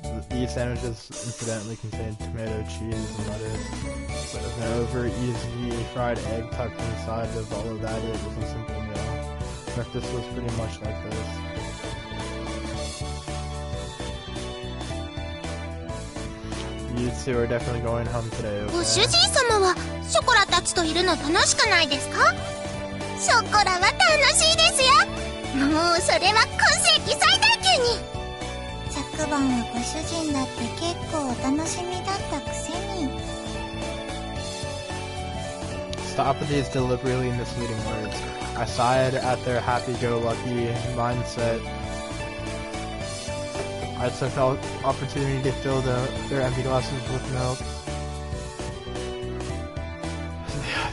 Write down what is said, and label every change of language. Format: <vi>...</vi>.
<en>These sandwiches incidentally contain tomato, cheese, and lettuce. So an over easy fried egg tucked inside of all of that. It was a simple meal. Breakfast was pretty much like this. You two are definitely going home today,</en> <ja>ご主</ja> <en>okay?</en> <ja>人様はショコラたちといるの楽しくないですか？ショコラは楽しいですよ。もうそれは今世紀最大級に。昨晩はご主人だって結構お楽しみだったくせに。</ja> <en>Stop with these deliberately misleading words. I sighed at their happy-go-lucky mindset. I took the opportunity to fill their empty glasses with milk.</en>